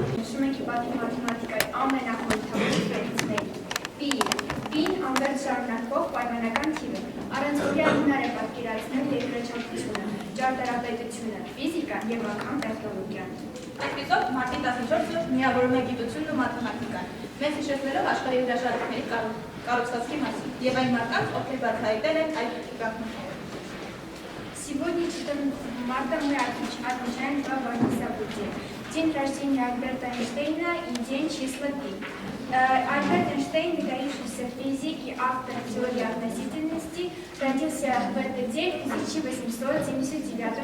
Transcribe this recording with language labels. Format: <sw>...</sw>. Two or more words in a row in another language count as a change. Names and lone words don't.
<hy>Նշում ենք հիպատիկ մաթեմատիկայի ամենախորհրդավոր թվերից Պին անվերջ շարունակվող պայմանական թիվ է։ Առանց որի անհնար է պատկերացնել երկրաչափությունը, ճարտարապետությունը, ֆիզիկան եւ անգամ տեխնոլոգիան։ Այսպիսով, մարտի 14-ը միավորում է գիտությունն ու մաթեմատիկան, մեզ հիշեցնելով աշխարհի հրաշալիքների կառուցվածքի մասին եւ այն մարդկանց, ովքեր բացահայտել են այդ գաղտնիքները։</hy> <ru>Сегодня марта мы отмечаем два важных события. День рождения Альберта Эйнштейна и день числа Пи. Альберт Эйнштейн, выдающийся физик и автор теории относительности, родился в этот день в 1879 году.</ru>